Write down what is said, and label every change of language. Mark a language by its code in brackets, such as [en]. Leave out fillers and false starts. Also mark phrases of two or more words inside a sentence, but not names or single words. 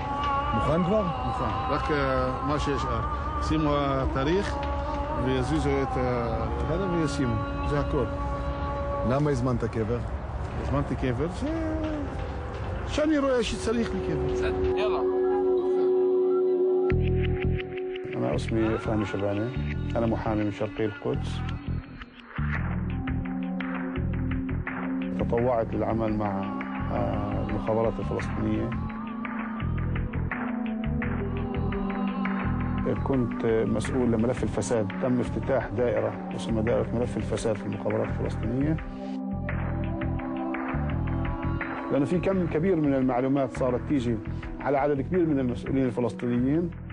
[he] מוכן כבר? מוכן. רק מה שישאר. שימו התאריך ויזיזו את הקדר וישימו. זה הכל. למה הזמנת קבר? הזמנתי קבר שאני רואה שצריך לי קבר. יאללה. [ar] أنا اسمي فهمي شباني أنا محامي من شرقي القدس تطوعت للعمل مع المخابرات الفلسطينية كنت مسؤول لملف الفساد تم افتتاح دائرة اسمها دائرة ملف الفساد في المخابرات الفلسطينية لأنه في كم كبير من المعلومات صارت تيجي على عدد كبير من المسؤولين الفلسطينيين